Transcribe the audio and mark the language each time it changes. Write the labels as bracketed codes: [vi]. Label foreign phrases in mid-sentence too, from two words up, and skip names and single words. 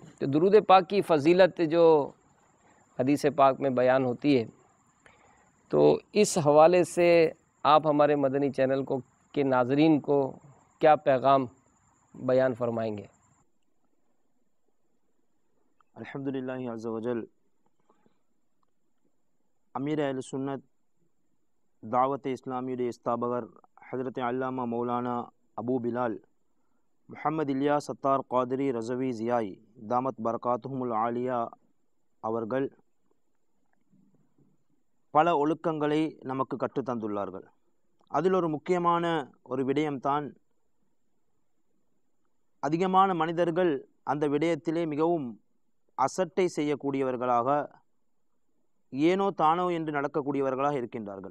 [ur] تو درود پاک کی فضیلت جو حدیث پاک میں بیان ہوتی ہے، تو اس حوالے سے آپ ہمارے مدنی چینل کو کے ناظرین کو کیا پیغام بیان فرمائیں گے؟ الحمدللہ عز وجل امیر اہل سنت دعوت اسلامی [ta] സ്ഥാപകർ ഹദ്രത്ത് അല്ലാമ മൗലാന അബൂ ബിലാൽ முஹம்மது இலியாஸ் சத்தார் காதிரி ரஸவி ஜியாய் தாமத் பரகாத்துஹுமுல் ஆலியா அவர்கள் பல ஒழுக்கங்களை நமக்கு கற்றுத்தந்துள்ளார்கள். அதில் ஒரு முக்கியமான ஒரு விடயம்தான் அதிகமான மனிதர்கள் அந்த விடயத்திலே மிகவும் அசட்டை செய்யக்கூடியவர்களாக, ஏனோ தானோ என்று நடக்கக்கூடியவர்களாக இருக்கின்றார்கள்.